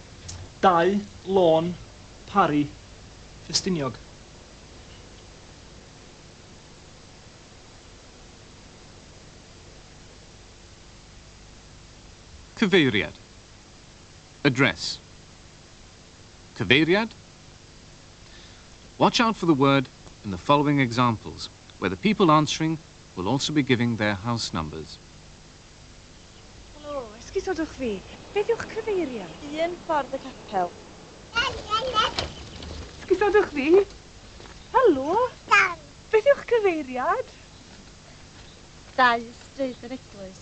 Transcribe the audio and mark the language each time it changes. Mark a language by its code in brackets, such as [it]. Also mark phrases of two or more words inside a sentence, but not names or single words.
[cy] 2, lôn, Parry, Festiniog. Cyfeiriad. Address. Cyfeiriad. [en] Watch out for the word in the following examples, where the people answering will also be giving their house numbers. [cy] Helo, esgusodwch fi. Beth yw'ch cyfeiriad? 1 ffordd y Capel. Esgusodwch fi. Helo? Beth yw'ch cyfeiriad? 2 stryd yr eglwys.